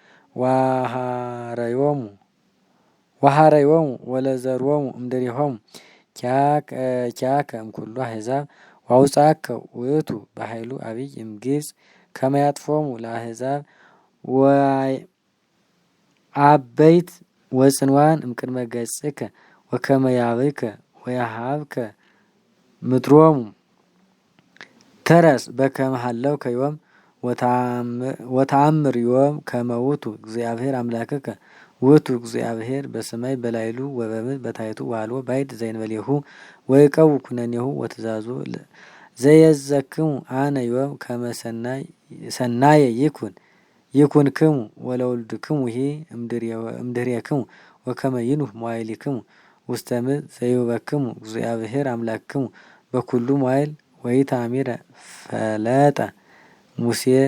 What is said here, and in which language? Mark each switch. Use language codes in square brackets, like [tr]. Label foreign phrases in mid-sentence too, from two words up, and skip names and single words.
[gez] ወሐረዮሙ ወለዘርዎሙ እምድሬሆሙ ኪያከ እምኩሉ አሕዛብ ወአውፅአከ ውእቱ በኃይሉ አቢይ እምግብጽ ከመ ያጥፍኦሙ ለአሕዛብ ወአበይት ወጽንዋን እምቅድመ ገጽከ ወከመ ያብከ ወያሃብከ ምድሮሙ ተረስ በከመ ሀለውከ ዮም ወተአምር ዮም ከመ ውእቱ እግዚአብሔር አምላክከ ውእቱ እግዚአብሔር በሰማይ በላዕሉ ወበምድር በታሕቱ ወአልቦ ባዕድ ዘእንበሌሁ ወይቀው ኩነኔሁ ወትእዛዙ ዘየዘክሙ አነ ዮም ከመ ሰናየ ይኩንክሙ ወለውልድክሙሂ እምድሬክሙ ወከመ ይኑህ መዋዕሊክሙ ውስተ ምድር ዘይሁበክሙ እግዚአብሔር አምላክክሙ በኩሉ መዋዕል ወኢታምረ ፈለጠ ሙሴ